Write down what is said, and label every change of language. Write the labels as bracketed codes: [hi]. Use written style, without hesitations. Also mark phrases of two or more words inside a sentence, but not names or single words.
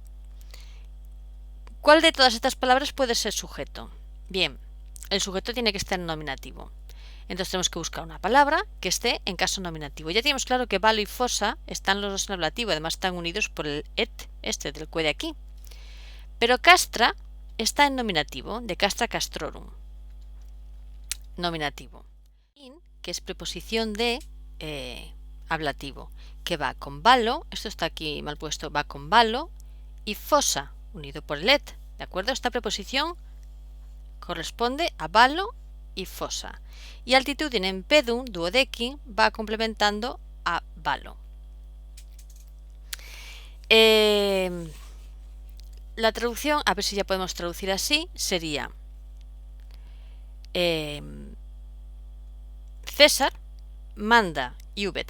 [es] ¿Cuál de todas estas palabras puede ser sujeto? Bien, el sujeto tiene que estar en nominativo. Entonces tenemos que buscar una palabra que esté en caso nominativo. Ya tenemos claro que valo y fosa están los dos en ablativo, además están unidos por el et, del que de aquí. Pero castra está en nominativo, de [la] castra castrorum. [es] Nominativo. In, que es preposición de ablativo, que va con valo, esto está aquí mal puesto, va con valo, y fosa, unido por el et. ¿De acuerdo? Esta preposición corresponde a valo y fosa. Y [la] altitudine pedum duodeci [es] va complementando a valo. La traducción, a ver si ya podemos traducir así, sería César manda iubet.